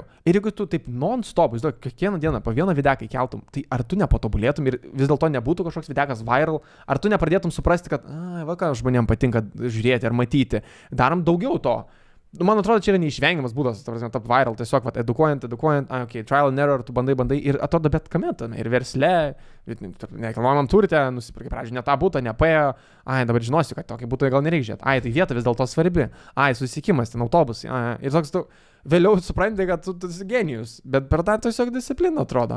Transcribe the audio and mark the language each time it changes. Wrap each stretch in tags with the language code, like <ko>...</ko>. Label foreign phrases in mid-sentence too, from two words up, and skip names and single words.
<lt>Ir jeigu tu taip non-stop, kiekvieną dieną po vieną videką įkeltum, tai ar tu nepatobulėtum ir vis dėlto nebūtų kažkoks videkas viral, ar tu nepradėtum suprasti, kad, ką žmonėms patinka žiūrėti ar matyti, darom daugiau to. Man atrodo, čia yra neišvengiamas būdas, tap viral, tiesiog edukuojant,</lt> <en>trial and error,</en> <lt>tu bandai ir atrodo bet kame tame, ir versle, nekilnojamam turite, nusipirkai pradžioj ne tą būtą, nepaėjo, dabar žinosiu, kad tokį būtą gal nereikia žiūrėti, tai vieta vis dėlto svarbi, susitikimas, ten autobusai, ir toks tu vėliau supranti, kad tu esi genijus, bet per tą tiesiog discipliną atrodo.</lt>